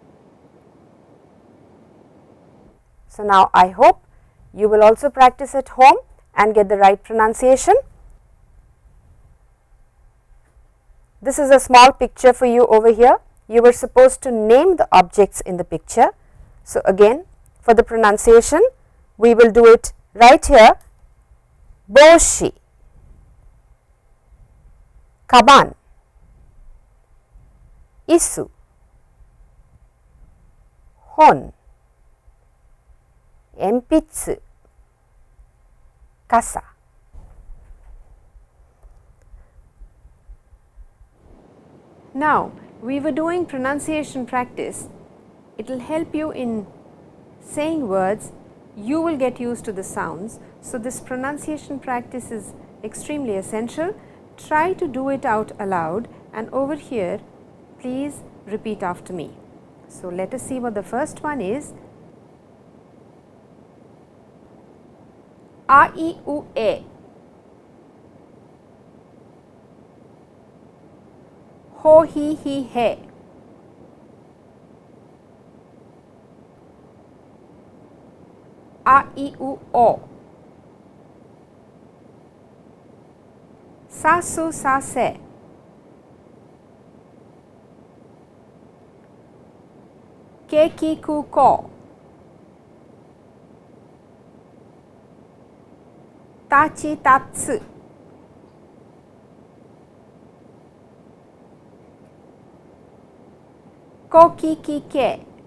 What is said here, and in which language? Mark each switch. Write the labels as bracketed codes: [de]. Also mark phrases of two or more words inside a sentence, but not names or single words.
[en] So, now I hope You will also practice at home and get the right pronunciation. This is a small picture for you over here. You were supposed to name the objects in the picture. So, again for the pronunciation we will do it right here. [ja] 帽子、かばん、いす、本、えんぴつ, kasa. [en] Now, we were doing pronunciation practice. It will help you in saying words. You will get used to the sounds. So, this pronunciation practice is extremely essential. Try to do it out aloud, and over here please repeat after me. So, let us see what the first one is. [ja] あ、い、う、え. ほ、ひ、へ. あ、い、う、お. さ、す、さ、せ. け、き、く、こ. た、ち、た、つ. こ、き、き、け.